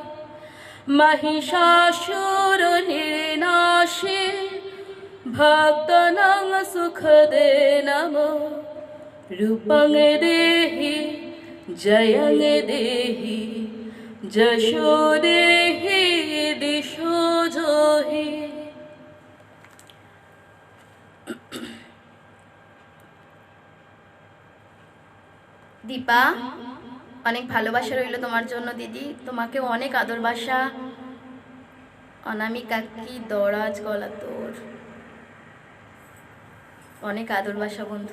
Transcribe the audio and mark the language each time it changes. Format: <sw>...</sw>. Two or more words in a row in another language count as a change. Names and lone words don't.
<sa>महिषासुरनिर्नाशे भक्तानां सुखदे नमः। रूपं देहि जयं देहि जशो देहि दिशो जाहि।</sa> <bn>দীপা, অনেক ভালোবাসা রইল তোমার জন্য দিদি, তোমাকেও অনেক আদর বাসা। অনামিকা কি দরাজ গলা তোর, অনেক আদর বাসা বন্ধু।</bn>